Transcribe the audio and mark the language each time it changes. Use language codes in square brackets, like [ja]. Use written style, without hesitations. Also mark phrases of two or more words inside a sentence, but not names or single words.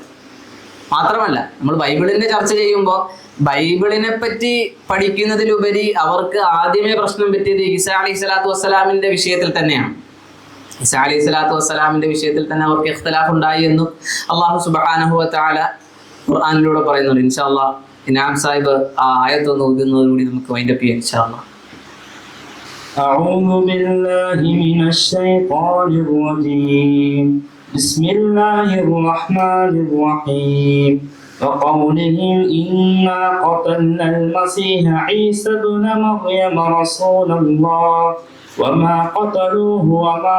[ml] മാത്രമല്ല, നമ്മൾ ബൈബിളിന്റെ ചർച്ച ചെയ്യുമ്പോൾ ബൈബിളിനെ പറ്റി പഠിക്കുന്നതിലുപരി അവർക്ക് ആദ്യമേ പ്രശ്നം പറ്റിയത് ഈസാ [ar] عليه الصلاة [ml] വസ്സലാമിന്റെ വിഷയത്തിൽ തന്നെയാണ്. ഈസാ [ar] عليه الصلاة [ml] വസ്സലാമിന്റെ വിഷയത്തിൽ തന്നെ അവർക്ക് ഇഖ്തിലാഫ് ഉണ്ടായി എന്നും [ar] الله سبحانه وتعالى [ml] ഖുർആനിലൂടെ പറയുന്നുണ്ട്. [ar] إن شاء الله [ml] ഇനാം സാഹിബ് ആ ആയത്തൊന്ന് ഓതുന്നതോടുകൂടി നമുക്ക് വൈൻഡപ്പ് ചെയ്യാം [ar] إن شاء الله. أعوذ بالله من الشيطان الرجيم بسم الله الرحمن الرحيم وقولهم إنا قتلنا المسيح عيسى ابن مريم رسول الله وما قتلوه وما